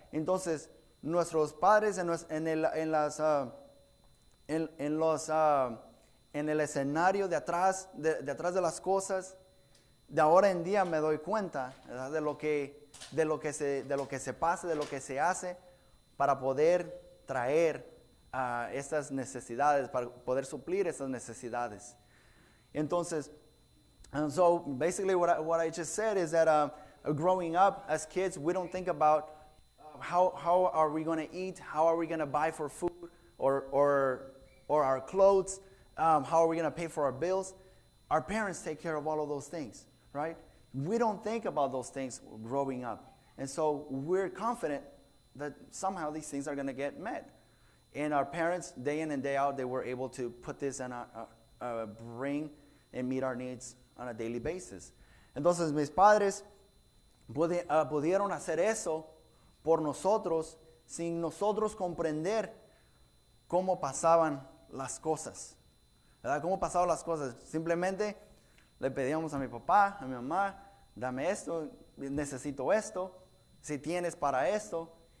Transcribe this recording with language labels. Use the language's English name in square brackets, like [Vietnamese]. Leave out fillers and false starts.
[Spanish] Entonces, nuestros padres en el escenario de atrás de las cosas, de ahora en día me doy cuenta, ¿verdad? de lo que se pasa, de lo que se hace para poder traer estas necesidades, para poder suplir estas necesidades. [English] Entonces, and so basically what I just said is that growing up as kids, we don't think about how are we going to eat, how are we going to buy for food or our clothes, how are we going to pay for our bills. Our parents take care of all of those things, right? We don't think about those things growing up. And so we're confident that somehow these things are going to get met. And our parents, day in and day out, they were able to put this in bring and meet our needs on a daily basis. [Spanish] Entonces mis padres pudieron hacer eso por nosotros sin nosotros comprender cómo pasaban las cosas, ¿verdad? Cómo pasaban las cosas. Simplemente le pedíamos a mi papá, a mi mamá, dame esto, necesito esto, si tienes para esto.